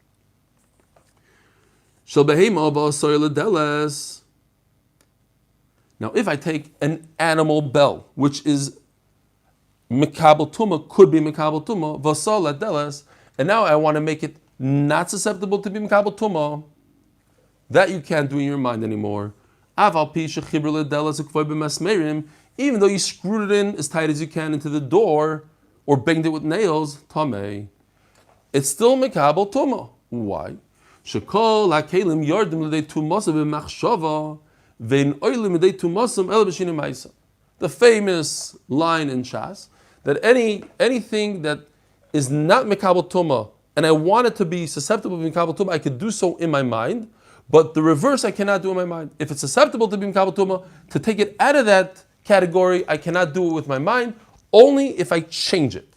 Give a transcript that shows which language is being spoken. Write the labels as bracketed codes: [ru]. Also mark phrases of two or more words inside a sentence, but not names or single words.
[en] Now if I take an animal bell, which is [he] מקבל טומאה, [en] could be [he] מקבל טומאה, ושל דלת, [en] and now I want to make it not susceptible to be [he] מקבל טומאה, [en] that you can't do in your mind anymore. Even though you screwed it in as tight as you can into the door or banged it with nails, tameh. it's still [he] מקבל טומאה. [en] Why? [he] שכל הכלים יורדים לידי טומאתם במחשבה ואינם עולים מידי טומאתם אלא בשינוי מעשה. [en] The famous line in Shas that anything that is not [he] מקבל טומאה [en] and I want it to be susceptible to [he] מקבל טומאה, [en] I could do so in my mind, but the reverse I cannot do in my mind. If it's susceptible to be [he] מקבל טומאה, [en] to take it out of that category, I cannot do it with my mind, only if I change it.